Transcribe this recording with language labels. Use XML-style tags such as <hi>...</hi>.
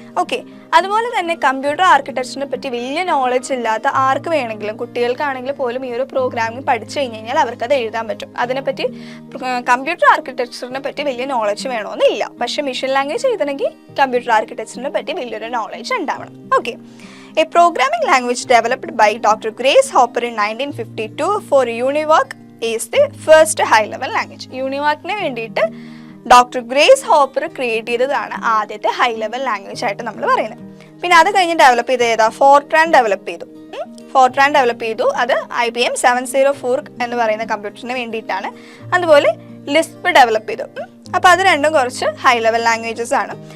<ml>Okay, അതുപോലെ തന്നെ computer ആർക്കിടെക്ചറിനെ പറ്റി വലിയ നോളജ് ഇല്ലാത്ത ആർക്ക് വേണമെങ്കിലും, കുട്ടികൾക്കാണെങ്കിൽ പോലും ഈ ഒരു പ്രോഗ്രാമിംഗ് പഠിച്ചു കഴിഞ്ഞാൽ അവർക്കത് എഴുതാൻ പറ്റും. അതിനെപ്പറ്റി കമ്പ്യൂട്ടർ ആർക്കിടെക്ചറിനെ പറ്റി വലിയ നോളജ് വേണമെന്നില്ല. പക്ഷേ മെഷീൻ ലാംഗ്വേജ് എഴുതണമെങ്കിൽ കമ്പ്യൂട്ടർ ആർക്കിടെക്ചറിനെ പറ്റി വലിയൊരു നോളജ് ഉണ്ടാവണം.</ml> <en>Okay, a programming language developed by Dr. Grace Hopper in 1952 for UNIVAC is the first high-level language.</en> <ml>UNIVAC-നെ വേണ്ടിയിട്ട് ഡോക്ടർ ഗ്രേസ് ഹോപ്പർ ക്രിയേറ്റ് ചെയ്തതാണ് ആദ്യത്തെ ഹൈ ലെവൽ ലാംഗ്വേജ് ആയിട്ട് നമ്മൾ പറയുന്നത്. പിന്നെ അത് കഴിഞ്ഞ് ഡെവലപ്പ് ചെയ്ത് ഏതാ? ഫോർട്രാൻ ഡെവലപ്പ് ചെയ്തു. അത് IBM 704 എന്ന് പറയുന്ന കമ്പ്യൂട്ടറിന് വേണ്ടിയിട്ടാണ്. അതുപോലെ ലിസ്പ് ഡെവലപ്പ് ചെയ്തു. അപ്പോൾ അത് രണ്ടും കുറച്ച് ഹൈ ലെവൽ ലാംഗ്വേജസ് ആണ്.</ml>